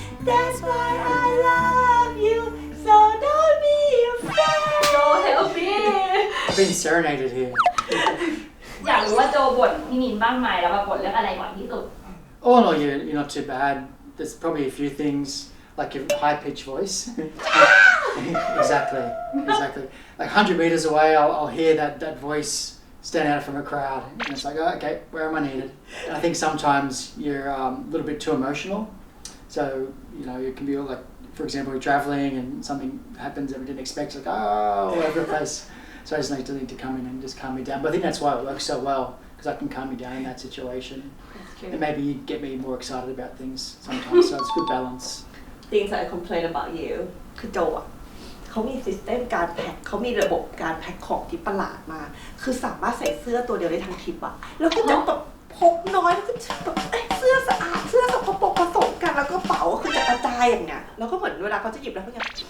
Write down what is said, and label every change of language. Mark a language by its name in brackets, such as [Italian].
[English] That's why I love you so don't be afraid Go help I've been serenaded here. [Thai] อยากรู้ว่าโจบ่นพี่มินบ้างไหมแล้วมาบ่นเรื่องอะไรบ่อยที่สุด [English] Oh no, you're not too bad. There's probably a few things like your high-pitched voice. Exactly. Like 100 meters away, I'll hear that voice stand out from a crowd, and it's like, oh, okay, where am I needed? And I think sometimes you're a little bit too emotional. So it can be like, for example, you're traveling and something happens that we didn't expect. It's like, oh, all over the place. So I just need to come in and just calm me down. But I think that's why it works so well, because I can calm you down in that situation. And maybe you get me more excited about things sometimes. So it's good balance. Things I complain about you [Thai] คือโจอ่ะเขามีซิสเต็มการแพ็คเขามีระบบการแพ็คของที่ประหลาดมากคือสามารถใส่เสื้อตัวเดียวได้ทั้งทริปอ่ะแล้วก็จะแบบพกน้อยแล้วก็แบบเสื้อสะอาดเสื้อสกปรกผสมกันแล้วก็เป๋าคือจะกระจายอย่างเงี้ยแล้วก็เหมือนเวลาเขาจะหยิบแล้วก็จะ